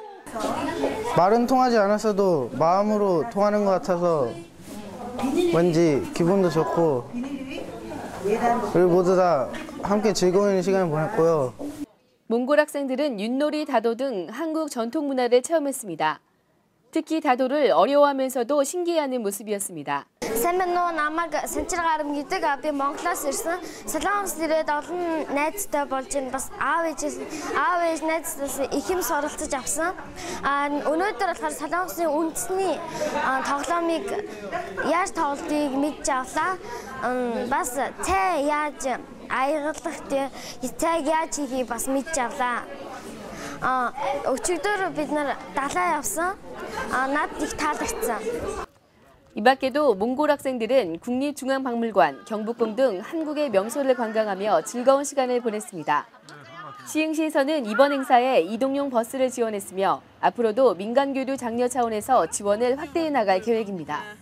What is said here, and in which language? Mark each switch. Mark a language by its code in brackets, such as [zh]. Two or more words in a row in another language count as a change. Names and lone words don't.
[ko] 말은 통하지 않았어도 마음으로 통하는 것 같아서 왠지 기분도 좋고 그리고 모두 다 함께 즐거운 시간을 보냈고요. 몽골 학생들은 윷놀이, 다도 등 한국 전통 문화를 체험했습니다. 특히 다도를 어려워하면서도 신기해하는 모습이었습니다. [mn] Сайн байна уу? Намайг Санчир Гарам гэдэг. Би Монголоос ирсэн. Солонгос ирээд олон найзтай болж байна. Бас аав ээж найзтайс их юм суралцаж авсан. Өнөөдөр болохоор Солонгосын үндэсний тоглоомыг яаж тоглодгийг мэдж авлаа. Бас цай яаж аягалах цайг яаж хийхийг бас мэдж авлаа. Өчигдөр бид нар далаа явсан. Над их таалагдсан. [ko] 이 밖에도 몽골 학생들은 국립중앙박물관, 경복궁 등 한국의 명소를 관광하며 즐거운 시간을 보냈습니다. 시흥시에서는 이번 행사에 이동용 버스를 지원했으며 앞으로도 민간교류 장려 차원에서 지원을 확대해 나갈 계획입니다.